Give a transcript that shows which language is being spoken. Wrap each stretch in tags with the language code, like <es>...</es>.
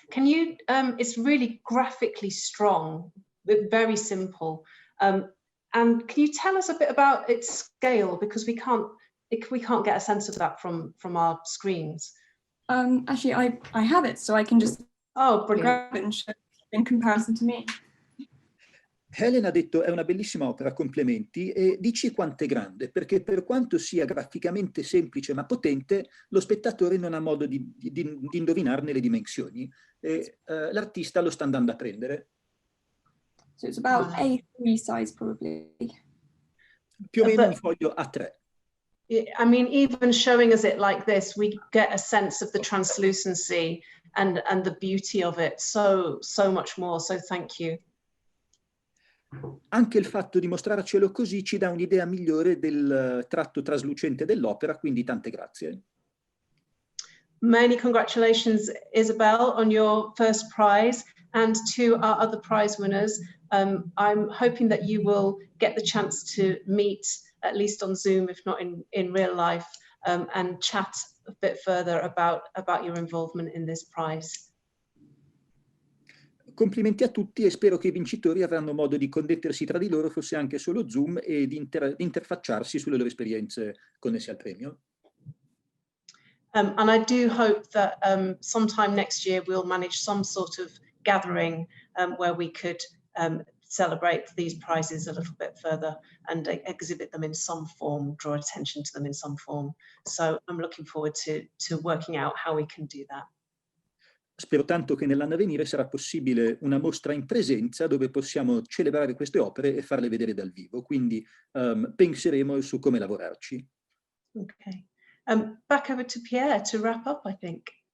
<en>Can you, it's really graphically strong, but very simple. And can you tell us a bit about its scale? Because we can't get a sense of that from our screens. Actually, I have it, so I can just brilliant. grab it and show in comparison to me.</en> <it>Helen ha detto è una bellissima opera, complimenti, e dici quanto è grande, perché per quanto sia graficamente semplice ma potente, lo spettatore non ha modo di indovinarne le dimensioni, e l'artista lo sta andando a prendere.</it> <en>So it's about A3 size probably.</en> <it>Più o meno un foglio A3.</it> <en>I mean, even showing us it like this, we get a sense of the translucency and the beauty of it so much more. So thank you.</en> <it>Anche il fatto di mostrarcelo così ci dà un'idea migliore del tratto traslucente dell'opera, quindi tante grazie.</it> <en>Many congratulations, Isabel, on your first prize, and to our other prize winners. I'm hoping that you will get the chance to meet, at least on Zoom, if not in real life, and chat a bit further about your involvement in this prize.</en> <it>Complimenti a tutti e spero che i vincitori avranno modo di connettersi tra di loro, fosse anche solo Zoom, e di interfacciarsi sulle loro esperienze connesse al premio.</it> <en>And I do hope that sometime next year we'll manage some sort of gathering where we could celebrate these prizes a little bit further and exhibit them in some form, draw attention to them in some form. So I'm looking forward to working out how we can do that.</en> <it>Spero tanto che nell'anno a venire sarà possibile una mostra in presenza dove possiamo celebrare queste opere e farle vedere dal vivo, quindi penseremo su come lavorarci.</it> <en>Okay. Back over to Pierre to wrap up, I think.</en>